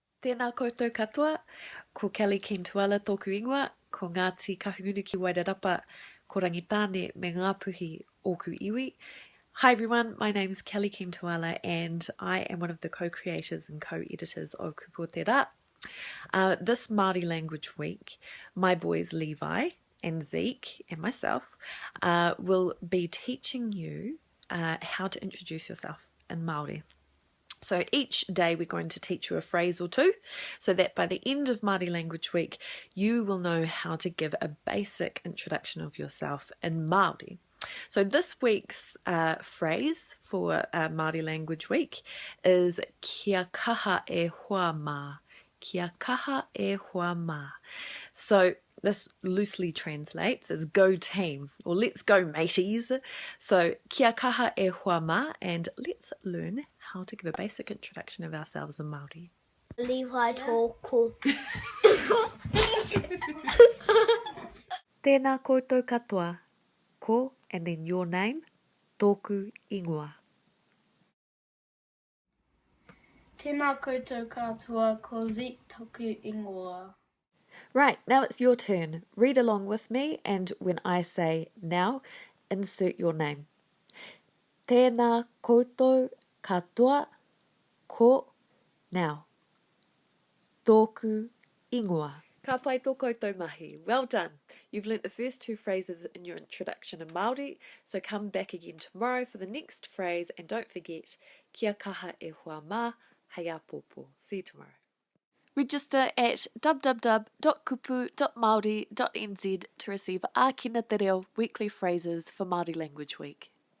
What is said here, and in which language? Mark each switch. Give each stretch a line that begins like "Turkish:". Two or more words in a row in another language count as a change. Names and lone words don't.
Māori: Tēnā koutou katoa, ko Kelly Keane-Tuala tōku ingoa, ko Ngāti Kahunuki Wairarapa, ko Rangitāne me ngā puhi ōku iwi.
English: Hi everyone, my name is Kelly Keane-Tuala and I am one of the co-creators and co-editors of Kupo Te Rā. This Māori Language Week, my boys Levi and Zeke and myself will be teaching you how to introduce yourself in Māori. So each day we're going to teach you a phrase or two so that by the end of Māori Language Week you will know how to give a basic introduction of yourself in Māori. So this week's phrase for Māori Language Week is
Māori: kia kaha e hoa mā. Kia kaha e hoa mā.
English: So this loosely translates as go team or let's go mateys.
Māori: So kia kaha e hoa mā,
English: and let's learn how to give a basic introduction of ourselves in Māori.
Māori: Levi tōku. Tēnā koutou katoa, ko
English: and then your name,
Māori: tōku ingoa. Tēnā koutou katoa, ko Zeke tōku ingoa.
English: Right, now it's your turn. Read along with me, and when I say now, insert your name.
Māori: Tēnā koutou katoa, ko now. Tōku ingoa. Ka pai tō koutou mahi.
English: Well done. You've learnt the first two phrases in your introduction in Māori, so come back again tomorrow for the next phrase, and don't forget,
Māori: kia kaha e hoa mā, hei a pōpō.
English: See you tomorrow. Register at www.kupu.maori.nz to receive Ākina Te Reo weekly phrases for Māori Language Week.